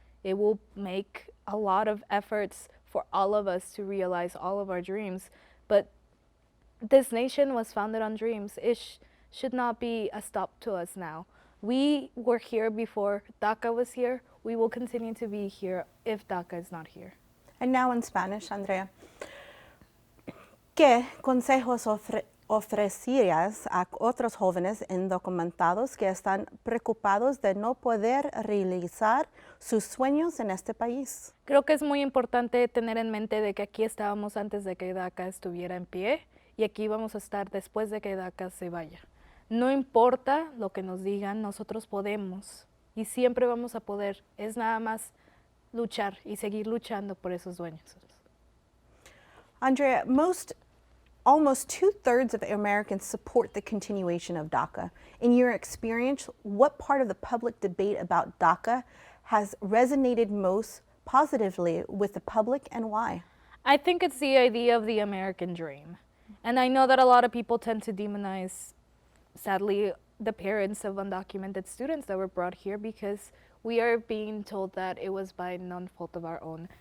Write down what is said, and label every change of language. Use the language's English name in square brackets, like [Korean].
[English] It will make a lot of efforts for all of us to realize all of our dreams, but this nation was founded on dreams. It should not be a stop to us now. We were here before DACA was here. We will continue to be here if DACA is not here. And now in Spanish, Andrea. [Spanish] ¿Qué consejos ofrecerías a otros jóvenes indocumentados que están preocupados de no poder realizar sus sueños en este país? Creo que es muy importante tener en mente de que aquí estábamos antes de que DACA estuviera en pie y aquí vamos a estar después de que DACA se vaya. No importa lo que nos digan, nosotros podemos y siempre vamos a poder. Es nada más luchar y seguir luchando por esos sueños. [English] Andrea, almost 2/3 of Americans support the continuation of DACA. In your experience, what part of the public debate about DACA has resonated most positively with the public and why? I think it's the idea of the American dream. And I know that a lot of people tend to demonize, sadly, the parents of undocumented students that were brought here because we are being told that it was by no fault of our own.